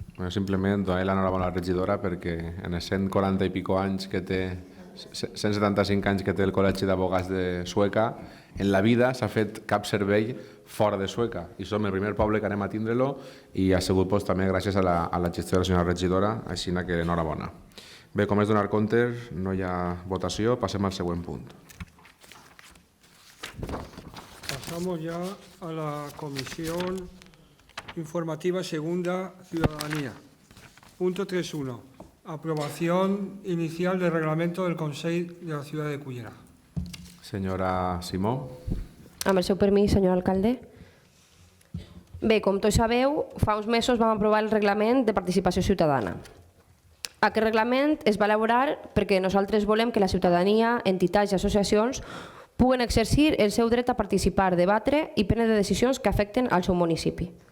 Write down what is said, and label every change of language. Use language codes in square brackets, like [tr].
[ca] Simplement donar l'enhorabona a la regidora perquè en els 140 i pico anys que té, 175 anys que té el Col·legi d'Advocats de Sueca, en la vida s'ha fet cap servei fora de Sueca i som el primer poble que anem a tindre-lo i ha sigut també gràcies a la gestió de la senyora regidora, així que enhorabona. Bé, com és donar compte, no hi ha votació, passem al següent punt. [es] Pasamos ya a la comisión informativa segunda, Ciudadanía. Punto 3.1. Aprobación inicial del reglamento del Consell de la Ciutat de Cullera. [ca] Senyora Simó. Amb el seu permís, senyor alcalde. Bé, com tots sabeu, fa uns mesos vam aprovar el reglament de participació ciutadana. Aquest reglament es va elaborar perquè nosaltres volem que la ciutadania, entitats i associacions puguen exercir el seu dret a participar, debatre i prendre decisions que afecten al seu municipi.